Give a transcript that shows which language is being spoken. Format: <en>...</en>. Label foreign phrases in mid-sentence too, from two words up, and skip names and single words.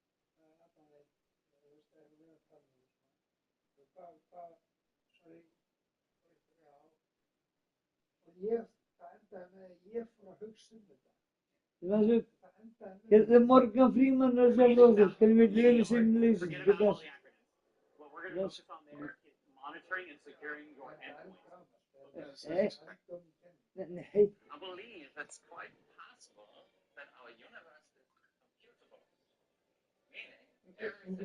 <is>Og það endaði með að ég fór að hugsa þetta. Það endaði með... Morgan Freeman er svo flóður,</is> <en>can we live in simulation? Forget about all the acronyms. What we're going to focus on there is monitoring and securing your endpoints.</en> <is>Nei.</is> <en>I believe it's quite possible that our universe is computable. Meaning,</en>